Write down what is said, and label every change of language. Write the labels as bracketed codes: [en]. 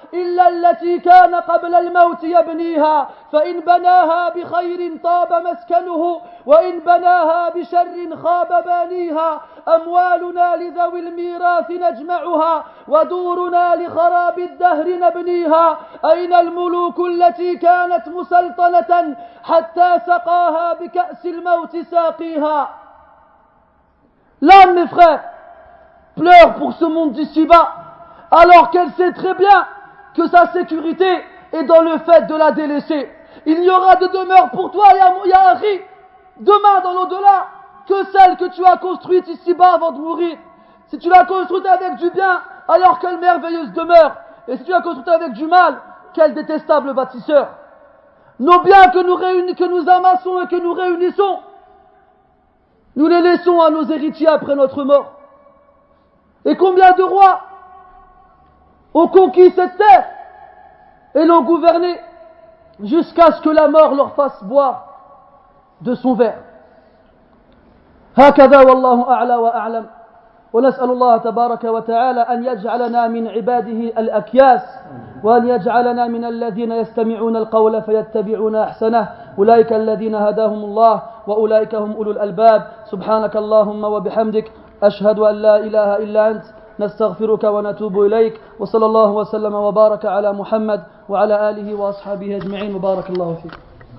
[ar] إلا التي كان قبل الموت يبنيها فإن بناها بخير طاب مسكنه وإن بناها بشر خاب بانيها أموالنا لذوي الميراث نجمعها ودورنا لخراب الدهر نبنيها أين الملوك التي كانت مسلطنة حتى سقاها بكأس الموت ساقيها. [fr] L'âme, mes frères, pleure pour ce monde d'ici-bas, alors qu'elle sait très bien que sa sécurité est dans le fait de la délaisser. Il n'y aura de demeure pour toi, Yahri, demain dans l'au-delà, que celle que tu as construite ici-bas avant de mourir. Si tu l'as construite avec du bien, alors quelle merveilleuse demeure. Et si tu l'as construite avec du mal, quel détestable bâtisseur. Nos biens que nous amassons et que nous réunissons, nous les laissons à nos héritiers après notre mort. Et combien de rois ont conquis cette terre et l'ont gouvernée jusqu'à ce que la mort leur fasse boire de son verre. [ar] هكذا والله أعلى وأعلم ونسأل الله تبارك وتعالى أن يجعلنا من عباده الأكياس وأن يجعلنا من الذين يستمعون القول فيتبعون أحسنه أولئك الذين هداهم الله وأولئك هم أولو الألباب سبحانك اللهم وبحمدك أشهد أن لا إله إلا أنت نستغفرك ونتوب إليك وصلى الله وسلم وبارك على محمد وعلى آله وأصحابه أجمعين وبارك الله فيك.